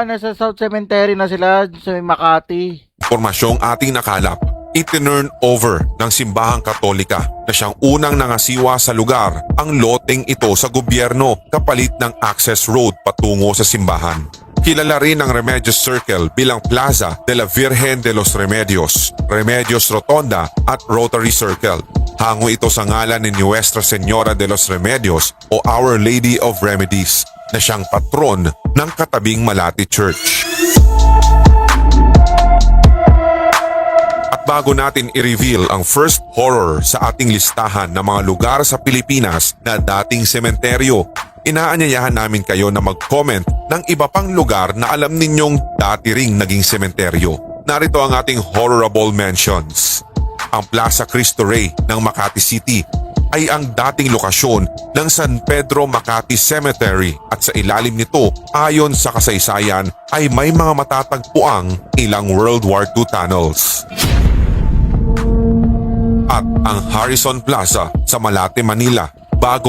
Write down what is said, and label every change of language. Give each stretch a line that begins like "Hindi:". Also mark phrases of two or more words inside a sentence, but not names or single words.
Filipino: nasa South Cemetery na sila sa Makati. impormasyong ating nakalap, itinurn over ng simbahang katolika na siyang unang nangasiwa sa lugar ang loteng ito sa gobyerno kapalit ng
English: access road
Filipino: patungo sa simbahan. Kilala rin ang Remedios Circle bilang Plaza de la Virgen de los Remedios, Remedios Rotonda at Rotary Circle. Hango ito sa ngalan ni Nuestra Señora de los Remedios o Our Lady of Remedies na siyang patron ng katabing Malate Church. At bago natin i-reveal ang
English: first horror
Filipino: sa ating listahan ng mga lugar sa Pilipinas na dating sementeryo, inaanyayahan namin kayo na mag-comment ng iba pang lugar na alam ninyong dati ring naging sementeryo. Narito ang ating
English: horrible mentions.
Filipino: Ang Plaza Cristo Rey ng Makati City ay ang dating lokasyon ng San Pedro Makati Cemetery at sa ilalim nito, ayon sa kasaysayan, ay may mga matatagpuang ilang World War II tunnels. At ang Harrison Plaza sa Malate, Manila bago